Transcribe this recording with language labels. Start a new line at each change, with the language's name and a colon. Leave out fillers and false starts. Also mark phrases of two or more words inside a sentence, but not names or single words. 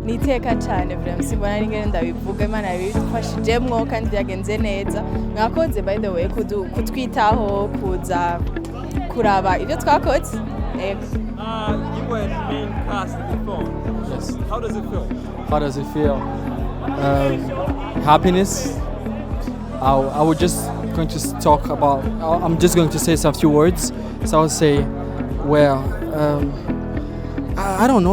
Rundi: iteka cyane vraiment simbona ari ngene ndabivuga Imana yabifashijemwo kandi byagenze neza mwakoze
English: by the way
Rundi: kutwitaho kuza kuraba ibyo twakoze
English: You were the main cast in the film. Yes. How does it feel? How does it feel? Happiness. I was just going to talk about. I'm just going to say some few words. So I'll say, well, I don't know.